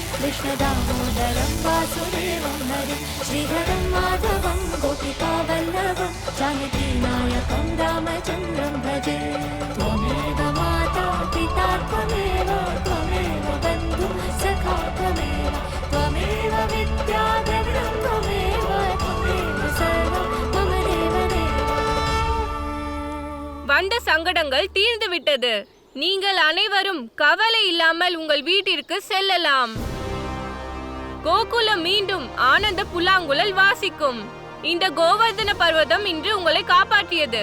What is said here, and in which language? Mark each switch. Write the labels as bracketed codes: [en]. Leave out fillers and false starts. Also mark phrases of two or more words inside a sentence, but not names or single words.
[sa] कृष्णदामोदरं वासुदेवं हरिं श्रीधरं माधवं गोपिकावल्लभं जानकीनायकं रामचन्द्रं भजे. त्वमेव माता पिता त्वमेव बन्धु सखा त्वमेव त्वमेव विद्या द्रविणं त्वमेव सर्वं मम देवदेव. [ta] வந்த சங்கடங்கள் தீர்ந்து விட்டது. நீங்கள் அனைவரும் கவலை இல்லாமல் உங்கள் வீட்டிற்கு செல்லலாம். கோகுலம் மீண்டும் ஆனந்த புல்லாங்குழல் வாசிக்கும். இந்த கோவர்தன பர்வதம் இன்று உங்களை காப்பாற்றியது.